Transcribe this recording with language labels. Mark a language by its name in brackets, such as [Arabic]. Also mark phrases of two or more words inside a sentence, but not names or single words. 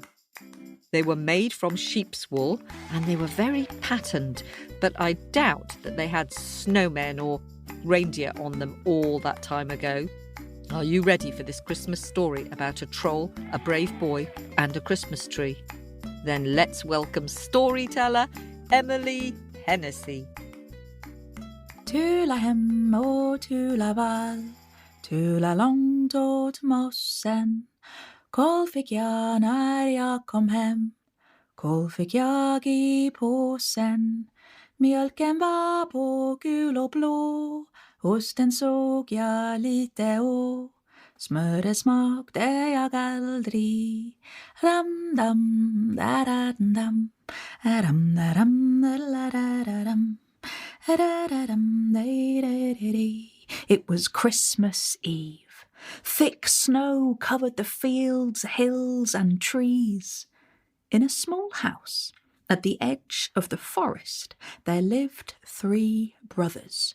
[English] They were made from sheep's wool and they were very patterned, but I doubt that they had snowmen or reindeer on them all that time ago. Are you ready for this Christmas story about a troll, a brave boy and a Christmas tree? Then let's welcome storyteller Emily Hennessey. [Swedish] Tula hem og tula val, tula långt åt mossen. Kål fick jag när jag kom hem, kål fick jag i påsen. Mjölken var på gul och blå, osten såg jag lite och smöret smakte jag aldrig. Ram dam da da dam, ram da ram da da da dam. [English] It was Christmas Eve. Thick snow covered the fields, hills and trees. In a small house at the edge of the forest there lived 3 brothers.